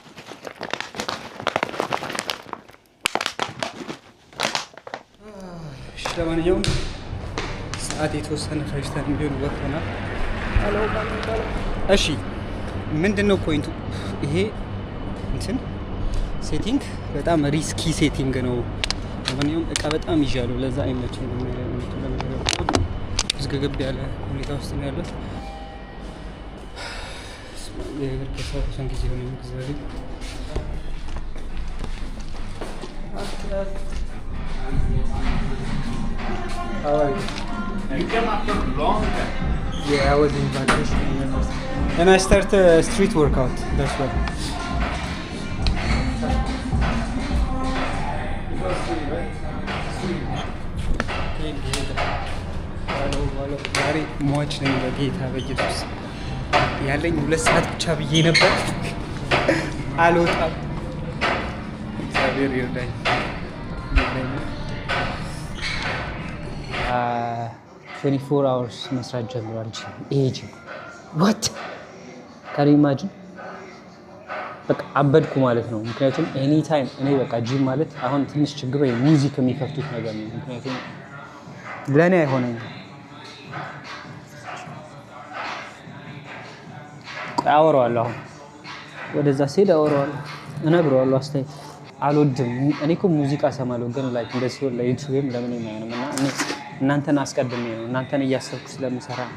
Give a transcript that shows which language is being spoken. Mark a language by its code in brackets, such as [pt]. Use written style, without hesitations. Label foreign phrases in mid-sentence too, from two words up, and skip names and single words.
[am] ለማንኛውም ሰዓት የተወሰነ ፈጅተን ቢሆን ወጥተናል እሺ ምንድነው ፖይንቱ ይሄ እንትን ሴቲንግ በጣም [en] risky setting [am] ነው ለማንኛውም እቃ በጣም ይዣለሁ ለዛ አይመቸኝም ዝግግብ ያለ ሁኔታ ውስጥ ነው ያለው የእግር ከሳችን ጊዜ ሆነ እግዚአብሔር [en] How are you? You came after long time. Yeah, I was in vacation. And I started a street workout. That's why. [am] ዛሬ ሟች ነኝ በጌታ በኢየሱስ ያለኝ 2 ሰዓት ብቻ ብዬ ነበር አልወጣም እግዚአብሔር ይርዳኝ [en] 24 hours [am] መስራት ጀምሯል ኤጂ [en] what can you imagine [am] በቃ አበድኩ ማለት ነው ምክንያቱም [en] any time [am] እኔ በቃ ጂም ማለት አሁን ትንሽ ችግር ሙዚክ የሚከፍቱት ነገር ነው ምክንያቱም ለኔ አይሆነኝም አወራዋለሁ ወደዛ ሲል አወራዋለሁ እነግረዋለሁ አስተይ አልወድም እኔ እኮ ሙዚቃ ሰማለሁ ግን ላይክ እንደዚህ ወላ ዩቲዩብም ለምን የማይሆንምና እናንተን አስቀድሜ ነው እናንተን እያሰብኩ ስለምሰራ